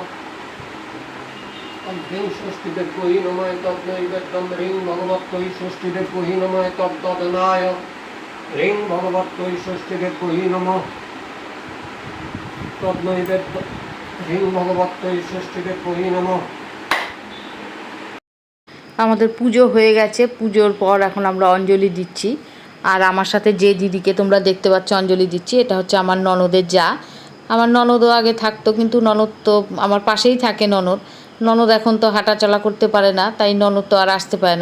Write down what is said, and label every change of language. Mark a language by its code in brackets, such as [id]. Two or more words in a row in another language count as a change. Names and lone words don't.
[sa] ह्रीं षष्ठीदेव्यै नमः। तद्नैवेद्यं ह्रीं भगवत्यै षष्ठीदेव्यै नमः। तद्ददनाय ह्रीं भगवत्यै षष्ठीदेव्यै नमः। तद्नैवेद्यं ह्रीं भगवत्यै षष्ठीदेव्यै नमः। [bn] আমাদের পুজো হয়ে গেছে। পুজোর পর এখন আমরা অঞ্জলি দিচ্ছি। আর আমার সাথে যে দিদিকে তোমরা দেখতে পাচ্ছ অঞ্জলি দিচ্ছি, এটা হচ্ছে আমার ননদের যা। আমার ননদও আগে থাকতো, কিন্তু ননদ তো আমার পাশেই থাকে। ননদ এখন তো হাঁটাচলা করতে পারে না, তাই ননদ তো আর আসতে পারে না।